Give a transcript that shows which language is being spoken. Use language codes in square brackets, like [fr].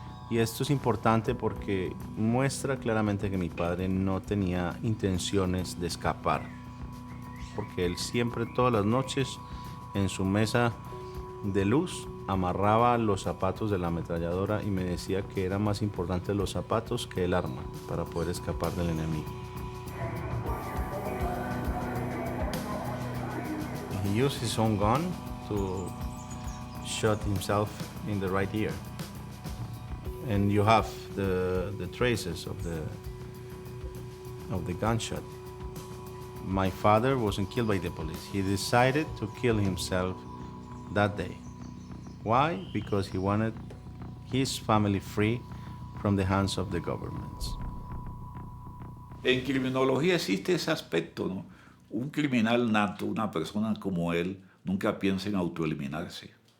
[es] Y esto es importante porque muestra claramente que mi padre no tenía intenciones de escapar. Porque él siempre, todas las noches, en su mesa de luz, amarraba los zapatos de la ametralladora y me decía que eran más importantes los zapatos que el arma para poder escapar del enemigo. [en] He used his own gun to shot himself in the right ear. And you have the traces of the gunshot. My father wasn't killed by the police. He decided to kill himself that day. Why? Because he wanted his family free from the hands of the governments. [es] En criminología existe ese aspecto, ¿no? Un criminal nato, una persona como él, nunca piensa en autoeliminarse.